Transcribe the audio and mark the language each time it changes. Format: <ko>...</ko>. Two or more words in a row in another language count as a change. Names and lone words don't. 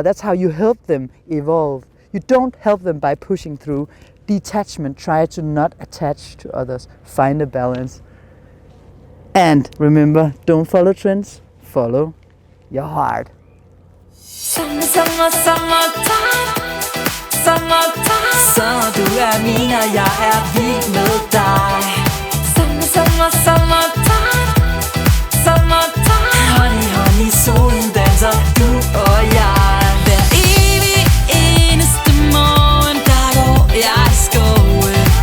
<en>That's how you help them evolve. You don't help them by pushing through. Detachment, try to not attach to others. Find a balance. And remember, don't follow trends, follow your heart. Summertime,</en> <da>sommer du min, og jeg vild med dig.</da> <en>Summertime, honey,</en> <da>solen danser, du og jeg. Hver evig eneste morgen, der går jeg i skoven.</da>